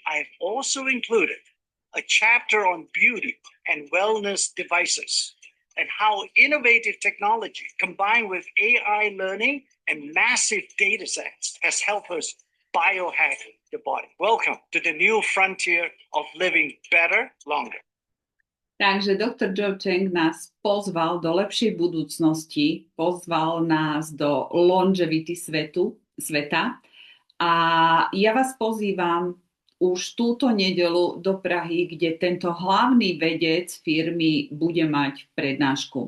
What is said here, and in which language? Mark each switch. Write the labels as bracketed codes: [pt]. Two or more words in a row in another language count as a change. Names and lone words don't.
[en] I've also included a chapter on beauty and wellness devices and how innovative technology combined with AI learning and massive data sets has helped us biohack the body. Welcome to the new frontier of living better, longer. [sk] Takže doktor Joe Cheng nás pozval do lepšej budúcnosti, pozval nás do longevity sveta a ja vás pozývam už túto nedeľu do Prahy, kde tento hlavný vedec firmy bude mať prednášku.